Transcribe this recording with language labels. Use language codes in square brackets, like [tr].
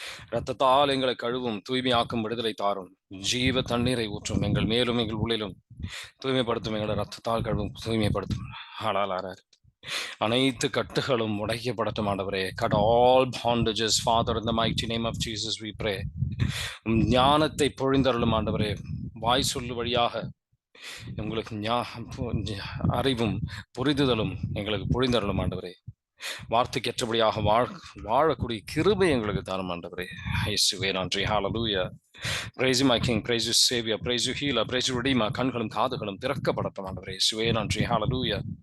[ta] இரத்தத்தால் எங்களை கழுவும் தூய்மையாக்கும் விடுதலை தாரும். ஜீவ தண்ணீரை ஊற்றும் எங்கள் மேலும் எங்கள் உள்ளிலும் தூய்மைப்படுத்தும் எங்களை இரத்தத்தால் கழுவும் தூய்மைப்படுத்தும். ஹalleluya. அனைத்து கட்டுகளும் உடைக்கப்படட்டும் ஆண்டவரே. [en] Cut all bondages, Father, in the mighty name of Jesus we pray. [ta] ஞானத்தை பொழிந்தருளும் ஆண்டவரே. வாய் சொல்லு வழியாக உங்களுக்கு அறிவும் புரிதுதலும் எங்களுக்கு பொழிந்தருளும் ஆண்டவரே. வார்த்தைக்கு ஏற்றபடியாக வாழக்கூடிய கிருபை எங்களுக்கு தாரும் ஆண்டவரே. இயேசுவே நன்றி. ஹalleluya. [en] Praise you my King, praise you Savior, praise you Healer, praise you Redeemer. [ta] கண்களும் காதுகளும் திறக்கப்படட்டும் ஆண்டவரே. இயேசுவே நன்றி. ஹalleluya.